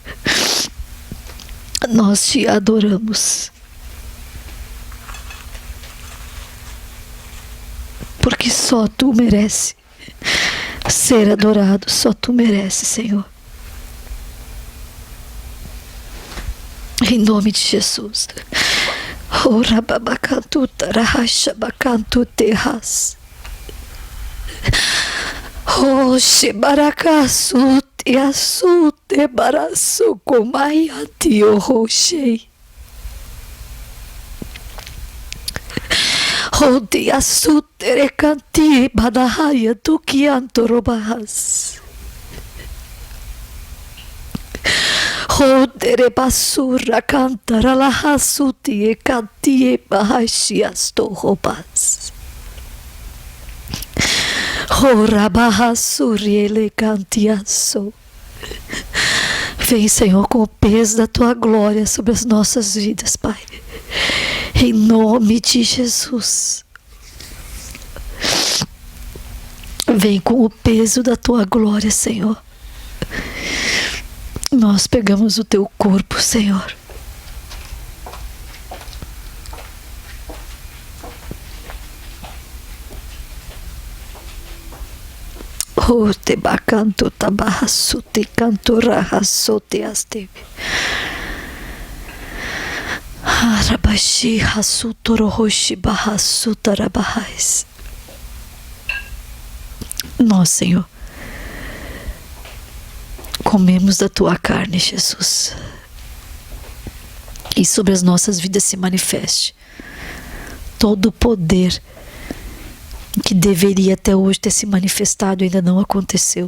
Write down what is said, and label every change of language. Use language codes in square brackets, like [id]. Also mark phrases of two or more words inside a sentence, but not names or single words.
[pt] Nós te adoramos. Porque só tu merece ser adorado. Só tu merece, Senhor. Em nome de Jesus. Ora babacantu tarahaxa bacantu terras. Oxe baracaçu te açu te baraçu comaia te orrochei. Ode açu terecanti badahaya tu que antorobahas. Odere basura cantara la hasuti e canti e bahashias torrobas. Ora bahasuri ele cantiaço. Vem, Senhor, com o peso da tua glória sobre as nossas vidas, Pai. Em nome de Jesus. Vem com o peso da tua glória, Senhor. Nós pegamos o teu corpo, Senhor. O te bacanto tabahasu te cantora hasote asteve. Arabashi Hasutorohoshi Bahasutarabahais. Nós, Senhor, comemos da tua carne, Jesus. E sobre as nossas vidas se manifeste todo o poder que deveria até hoje ter se manifestado e ainda não aconteceu.